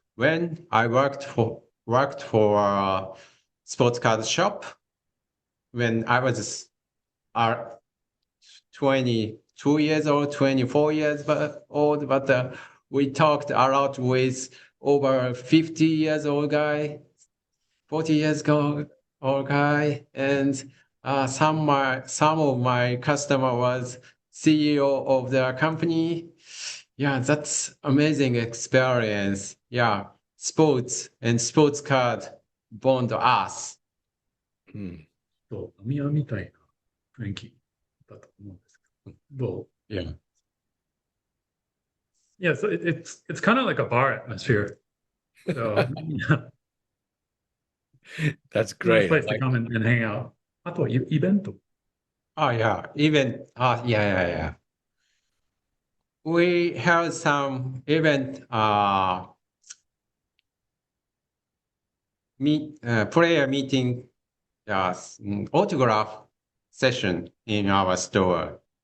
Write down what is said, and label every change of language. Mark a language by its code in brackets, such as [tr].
[en] When I worked for a sports card shop when I was uh, 22 years old, 24 years old, but we talked a lot with over 50 years old guy, 40 years old guy, and some of my customer was CEO of their company. Yeah, that's amazing experience. Yeah, sports and sports card bond us. Hmm. [ja] そう、飲み屋みたいな雰囲気だと思うんですけど、どう [en] Yeah. Yeah, so it's kind of like a bar atmosphere. So yeah, That's great. I place to like come and hang out. [ja] あとはイベント。 [en] Oh yeah, even yeah. We have some event player meeting autograph session in our store.